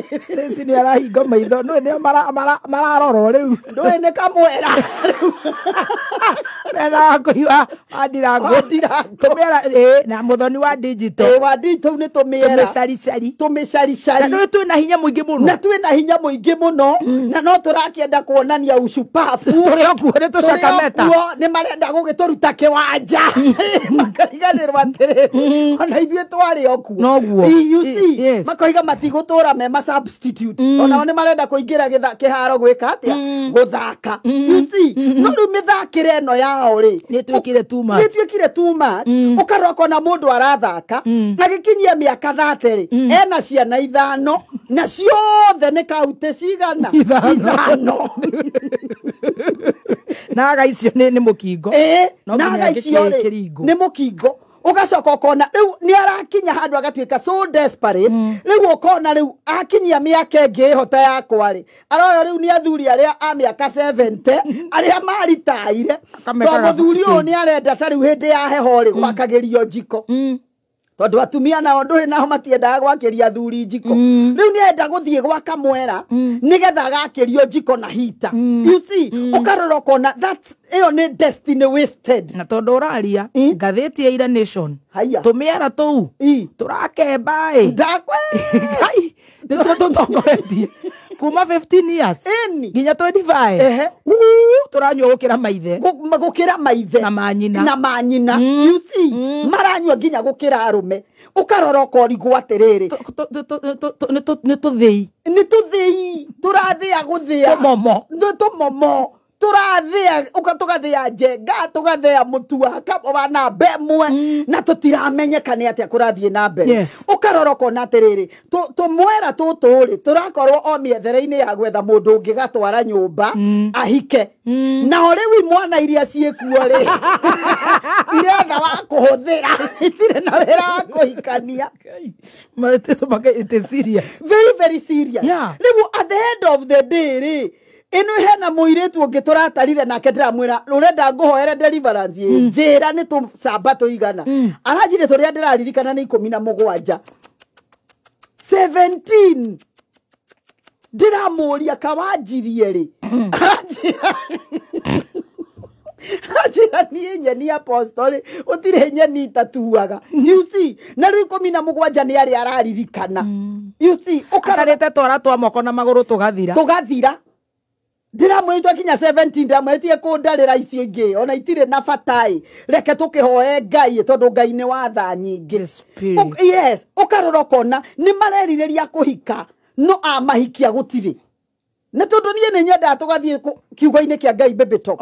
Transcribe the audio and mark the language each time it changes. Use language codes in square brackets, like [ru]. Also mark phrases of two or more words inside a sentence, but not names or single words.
[ki] Stacy ni arahinga maitho no ni mararora riu ndwe ni kamwera na kuiwa adirango tumiera na muthoni wa digital ni tumiera tumecari na twina hinya muingi muno na no turakienda kuonania ushupafu okuo tucakameta ni marenda gugituruta kiwanja makariganirwa atiri ona ithuĩ twari okuo noguo [en] you see [ki] makoiga matigutura me ma substitute ona ni marenda kuingira kiharo gwika atia guthaka [en] you see [ki] no ru mithakire no yao ri ni twikire [en] too much [ki] ukaroko na mundu arathaka agikinyia miaka 30 ri ena ciana 5 na ciothe ni kaute cigana 5 naga icio ni mukingo naga icio ni mukingo ugacoka ukona riu ni arakinya handu agatuika [en] so desperate [ki] riu ukona riu akinyia miaka ingi hota yakwa ri aroyo riu ni athuri aria a miaka 70 aria maritaire to muthuri uyu ni arenda ta riu hindi ya heho ri gwakagirio njiko tondu atumia nao nduhi nao matiendaga gwakiria athuri njiko riu ni enda guthie gwaka mwera nigetha agakirio njiko na hita [en] you see [ki] ukarora kona that's iyo ni [en] destiny wasted [ki] na tondu uraria ngatheti ya Ira Nation tumiera tuu turakemba ndakwe ni tutongoretie kuma 15 years nginya 25 turanywa gukira maithe na manyina [en] you see [ki] maranywa nginya gukira arume ukarora ukorigwo atiriri ni tuthii turathia guthia tumomo turathia ukatugathia njenga tugathia mutua kabana bemwe na tutiramenyekane atia kurathie na mbere ukarora kona atiriri tumwera tuturi turakorwo o miethere-ini ya gwetha mundu ungi gatwara nyumba ahike na riu mwana iria ciekuo ri iretha wa kuhuthira itire na wira wa kuhikania serious [en] very serious [ki] riu [en] at the end of the day [ki] ri ino hena muiretu ungi turatarire nake ndiramwira rurenda nguhoere deliverance njira ni tu sabato igana aranjire turia ndiraririkana ni 17 17 ndiramuria kawanjirie ri ajira ni nyeni apostoli utire nyeni tatuaga [en] you see [ki] na riu 17 ni ari araririkana [en] you see [ki] ukarete twara twa moko na maguru tugathira ndiramwitwa kinya 17 ndamwetie kundarira icio ingi ona itire na batai reke tukihoe Ngai tondu Ngai ni watha nyingi. Yes, ukarora kona ni marerireria kuhika no amahikia gutiri na tondu nie ni nyenda tugathie kiugo-ini kia Ngai baby top